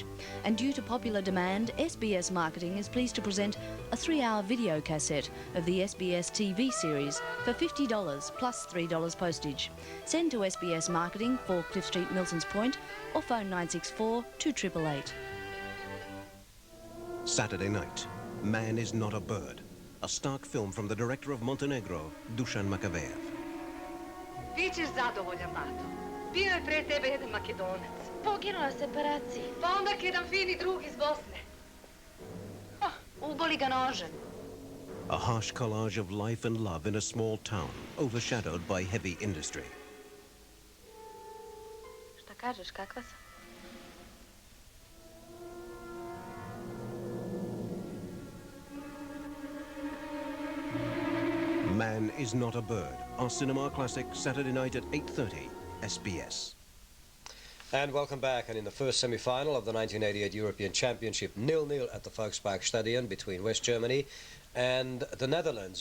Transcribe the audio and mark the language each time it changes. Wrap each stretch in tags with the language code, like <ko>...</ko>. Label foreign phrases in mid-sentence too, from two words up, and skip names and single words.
<en>And due to popular demand, SBS Marketing is pleased to present a 3-hour video cassette of the SBS TV series for $50 plus $3 postage. Send to SBS Marketing, 4 Cliff Street, Milsons Point, or phone 964 2888. Saturday night, Man is Not a Bird, a stark film from the director of Montenegro, Dusan Makavejev.</en> <sr>Ti ćeš zadovoljan, Mato. Bio je pre tebe jedan Makedonac. Poginuo na separaciji. Pa onda jedan fini drug iz Bosne. Uboli ga nožem.</sr> <en>A harsh collage of life and love in a small town, overshadowed by heavy industry.</en> <sr>Šta kažeš, kakva sam?</sr> <en>Man Man is Not a Bird, our cinema classic, Saturday night at 8:30, SBS. And welcome back. And in the first semi-final of the 1988 European Championship, 0-0 at the Volkspark Stadion between West Germany and the Netherlands.</en>